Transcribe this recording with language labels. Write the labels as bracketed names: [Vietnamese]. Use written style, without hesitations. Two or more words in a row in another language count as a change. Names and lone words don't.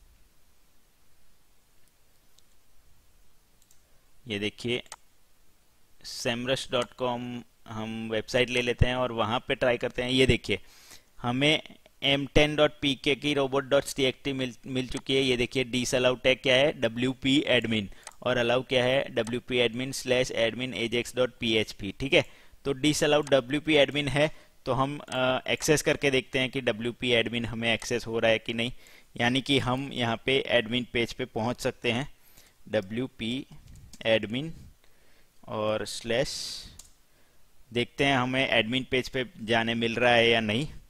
[Hindi] ये देखिए semrush.com हम वेबसाइट ले लेते हैं और वहाँ पे ट्राई करते हैं। ये देखिए हमें m10.pk की robot.txt मिल चुकी है। ये देखिए [English] disallow tag [Hindi] क्या है, wp admin, और अलाउ क्या है, wp admin /admin ajax.php। ठीक है, तो disallow wp admin है, तो हम एक्सेस करके देखते हैं कि wp admin हमें एक्सेस हो रहा है कि नहीं। यानी कि हम यहाँ पे [English] admin page [Hindi] पे पहुँच सकते हैं, wp admin और स्लैश, देखते हैं हमें [English] admin page [Hindi] पे जाने मिल रहा है या नहीं।